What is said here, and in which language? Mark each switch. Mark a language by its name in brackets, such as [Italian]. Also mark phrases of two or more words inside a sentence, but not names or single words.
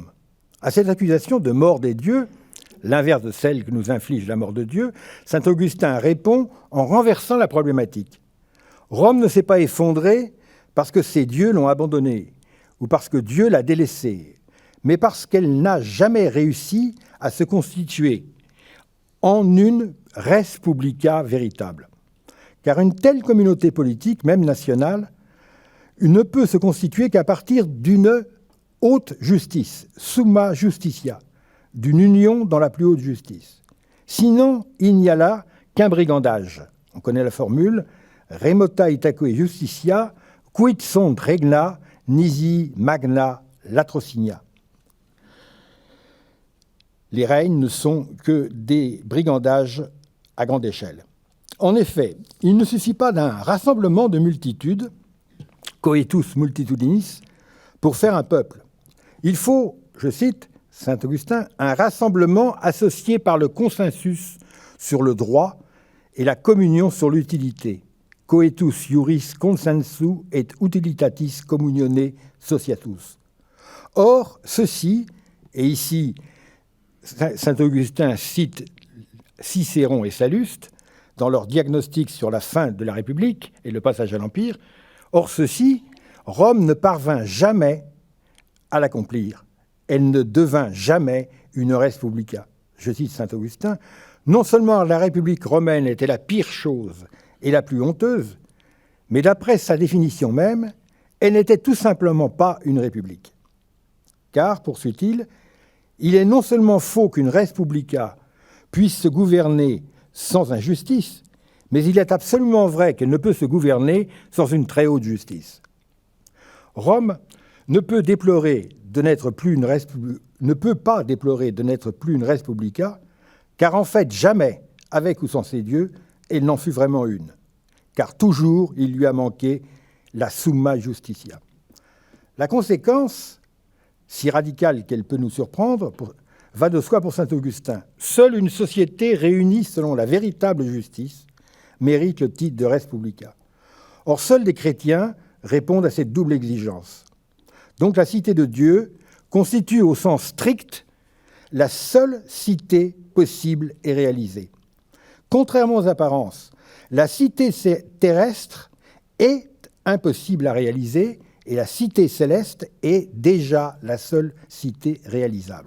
[French] À cette accusation de mort des dieux, l'inverse de celle que nous inflige la mort de Dieu, saint Augustin répond en renversant la problématique. Rome ne s'est pas effondrée parce que ses dieux l'ont abandonnée ou parce que Dieu l'a délaissée, mais parce qu'elle n'a jamais réussi à se constituer en une [Latin] res publica [French] véritable. Car une telle communauté politique, même nationale, ne peut se constituer qu'à partir d'une haute justice, [Latin] summa justitia, [French] d'une union dans la plus haute justice. Sinon, il n'y a là qu'un brigandage. On connaît la formule « [Latin] remota itaque justitia, quid sunt regna, nisi magna latrocinia ». [French] Les règnes ne sont que des brigandages à grande échelle. En effet, il ne suffit pas d'un rassemblement de multitudes, [Latin] coetus multitudinis, [French] pour faire un peuple. Il faut, je cite saint Augustin, un rassemblement associé par le consensus sur le droit et la communion sur l'utilité. [Latin] Coetus iuris consensu et utilitatis communione sociatus. [French] Or, ceci, et ici saint Augustin cite Cicéron et Salluste dans leur diagnostic sur la fin de la République et le passage à l'Empire, or ceci, Rome ne parvint jamais à l'accomplir. Elle ne devint jamais une [Latin] res publica. [French] Je cite saint Augustin, non seulement la République romaine était la pire chose et la plus honteuse, mais d'après sa définition même, elle n'était tout simplement pas une république. Car, poursuit-il, il est non seulement faux qu'une [Latin] res publica [French] puisse se gouverner sans injustice, mais il est absolument vrai qu'elle ne peut se gouverner sans une très haute justice. Rome ne peut pas déplorer de n'être plus une [Latin] res publica, [French] car en fait, jamais, avec ou sans ses dieux, elle n'en fut vraiment une. Car toujours, il lui a manqué la [Latin] summa justitia. [French] La conséquence, si radicale qu'elle peut nous surprendre, va de soi pour saint Augustin. Seule une société réunie selon la véritable justice mérite le titre de [Latin] res publica. [French] Or, seuls les chrétiens répondent à cette double exigence. Donc la cité de Dieu constitue au sens strict la seule cité possible et réalisée. Contrairement aux apparences, la cité terrestre est impossible à réaliser et la cité céleste est déjà la seule cité réalisable.